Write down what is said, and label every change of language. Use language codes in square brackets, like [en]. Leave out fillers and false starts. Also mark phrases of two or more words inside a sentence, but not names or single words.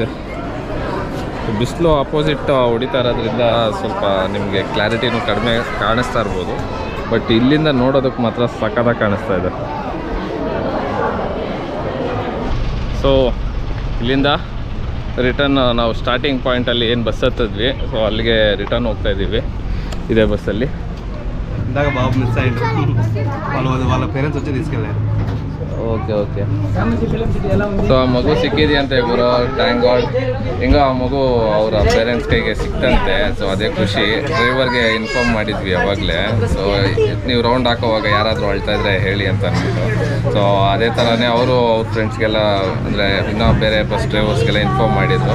[kn] ಬಿಸಿಲು ಆಪೋಸಿಟ್ ಹೊಡಿತಾ ಇರೋದ್ರಿಂದ ಸ್ವಲ್ಪ ನಿಮಗೆ ಕ್ಲಾರಿಟಿನೂ ಕಡಿಮೆ ಕಾಣಿಸ್ತಾ ಇರ್ಬೋದು, ಬಟ್ ಇಲ್ಲಿಂದ ನೋಡೋದಕ್ಕೆ ಮಾತ್ರ ಸಖತ್ತಾಗಿ ಕಾಣಿಸ್ತಾ ಇದೆ. ಸೊ ಇಲ್ಲಿಂದ ರಿಟರ್ನ್ ನಾವು ಸ್ಟಾರ್ಟಿಂಗ್ ಪಾಯಿಂಟಲ್ಲಿ ಏನು ಬಸ್ ಹತ್ತಿದ್ವಿ, ಸೊ ಅಲ್ಲಿಗೆ ರಿಟರ್ನ್ ಹೋಗ್ತಾ ಇದ್ದೀವಿ ಇದೇ ಬಸ್ಸಲ್ಲಿ. [te] ఇందాక బాబు మిస్ అయ్యిండు, వాళ్ళ పేరెంట్స్ వచ్చి తీసుకెళ్ళారు. [kn] ಓಕೆ ಓಕೆ. ಸೊ ಆ ಮಗು ಸಿಕ್ಕಿದೆ ಅಂತ ಗುರು, ಥ್ಯಾಂಕ್ ಗಾಡ್. ಹಿಂಗೋ ಆ ಮಗು ಅವರ ಪೇರೆಂಟ್ಸ್ ಕೈಗೆ ಸಿಕ್ತಂತೆ. ಸೊ ಅದೇ ಖುಷಿ. ಡ್ರೈವರ್ಗೆ ಇನ್ಫಾರ್ಮ್ ಮಾಡಿದ್ವಿ ಅವಾಗಲೇ. ಸೊ ನೀವು ರೌಂಡ್ ಹಾಕೋವಾಗ ಯಾರಾದರೂ ಅಳ್ತಾ ಇದ್ರೆ ಹೇಳಿ ಅಂತ ಅಂದ್ಬಿಟ್ಟು. ಸೊ ಅದೇ ಥರನೇ ಅವರು ಅವ್ರ ಫ್ರೆಂಡ್ಸ್ಗೆಲ್ಲ ಅಂದರೆ ಇನ್ನೂ ಬೇರೆ ಬಸ್ ಡ್ರೈವರ್ಸ್ಗೆಲ್ಲ ಇನ್ಫಾರ್ಮ್ ಮಾಡಿದ್ರು.